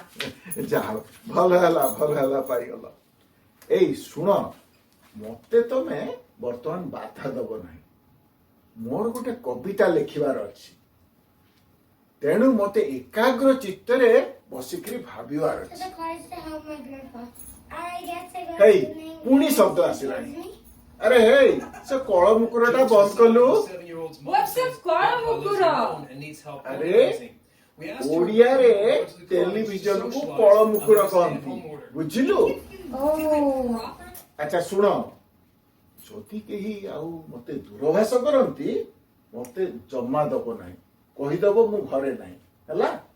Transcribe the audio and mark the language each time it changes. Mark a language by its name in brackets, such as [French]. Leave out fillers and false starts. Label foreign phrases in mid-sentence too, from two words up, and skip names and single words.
[Odia] ଯାହା ହଉ, ଭଲ ହେଲା ପାଇଗଲ। ଏଇ ଶୁଣ, ମତେ ତମେ ବର୍ତ୍ତମାନ ବାଧା ଦବ ନାହିଁ। ମୋର ଗୋଟେ କବିତା ଲେଖିବାର ଅଛି, ତେଣୁ ମତେ ଏକାଗ୍ର ଚିତ୍ତରେ ବସିକିରି ଭାବିବାର [English] To [Odia] ଅଛି। [English] the cars to help my grandpa. I guess I go [Odia] ହେଇ [English] to the name. [Odia] ପୁଣି ଶବ୍ଦ ଆସିଲାଣି। ଆରେ ହେଇ, ସେ କଳ ମୁକୁରଟା ବନ୍ଦ କଲୁ। [English] What's a [Odia] କଳ ମୁକୁର? ଆରେ ଓଡ଼ିଆରେ ଟେଲିଭିଜନକୁ କଳ ମୁକୁର କହନ୍ତି, ବୁଝିଲୁ? ଆଚ୍ଛା ଶୁଣ, ଯଦି କେହି ଆଉ ମତେ ଦୂରଭାଷ କରନ୍ତି, ମତେ ଜମା ଦବ ନାହିଁ, କହିଦବ ମୁଁ ଘରେ ନାହିଁ, ହେଲା?